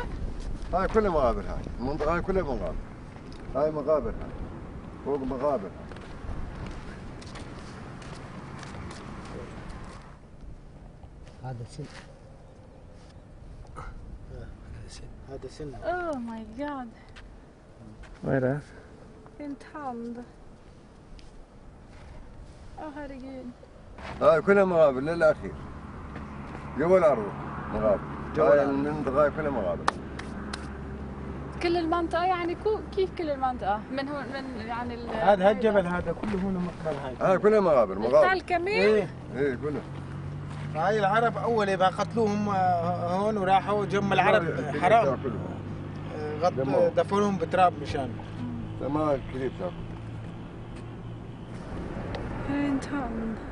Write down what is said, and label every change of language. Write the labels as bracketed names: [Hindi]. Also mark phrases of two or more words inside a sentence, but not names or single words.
[Arabic] هاي كلها مقابر هاي المنطقة هاي كلها مقابر هاي مقابر هاي فوق مقابر هذا سن هذا سن [English] Oh my god. [Swedish] Vad är det? En tand. Åh herregud. [Arabic] هاي كلها مقابر للأخير قبل أروح مقابر هاي المنطقة هاي كلها مقابر كل المنطقة يعني كيف كل المنطقة؟ من هون من يعني هذا الجبل هذا كله هون مقبل هاي كلها مقابر التل كمان؟ ايه كلها هاي العرب أول يبقى قتلوهم هون وراحوا جم العرب حرام دفنوهم بتراب مشان ما كثير تاكل [Swedish] En tand.